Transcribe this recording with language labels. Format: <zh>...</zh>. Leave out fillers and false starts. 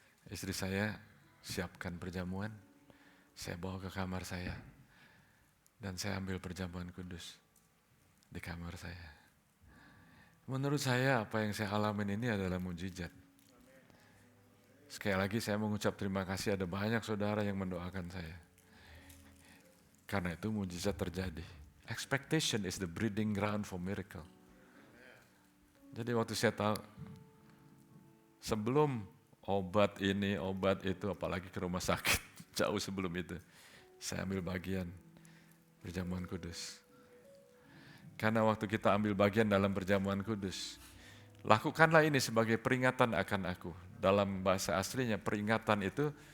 <id>Istri saya siapkan perjamuan, saya bawa ke kamar saya, dan saya ambil perjamuan kudus di kamar saya. Menurut saya apa yang saya alamin ini adalah mujizat. Sekali lagi saya mengucap terima kasih, ada banyak saudara yang mendoakan saya. Karena itu mujizat terjadi.</id> <en>Expectation is the breeding ground for miracle.</en> <id>Jadi waktu saya tahu, sebelum obat ini, obat itu, apalagi ke rumah sakit, jauh sebelum itu, saya ambil bagian perjamuan kudus. Karena waktu kita ambil bagian dalam perjamuan kudus, lakukanlah ini sebagai peringatan akan aku. Dalam bahasa aslinya peringatan itu</id>